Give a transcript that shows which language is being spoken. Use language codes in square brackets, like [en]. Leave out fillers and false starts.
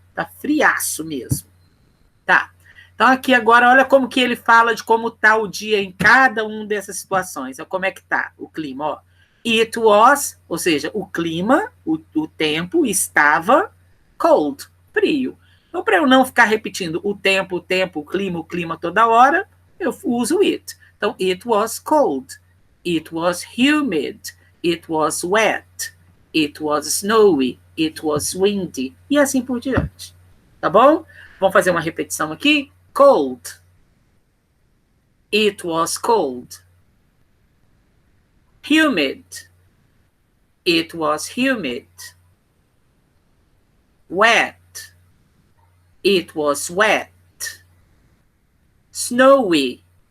[pt] Está friaço mesmo. Tá. Então, aqui agora, olha como que ele fala de como está o dia em cada uma dessas situações. Como é que está o clima, ó. [en] It was, [pt] ou seja, o clima, o tempo estava cold, frio. Então, para eu não ficar repetindo o tempo, o clima toda hora, eu uso it. [en] Então, it was cold, it was humid, it was wet, it was snowy, it was windy, [pt] e assim por diante. Tá bom? Vamos fazer uma repetição aqui? [en] Cold. It was cold. Humid. It was humid. Wet. It was wet. Snowy.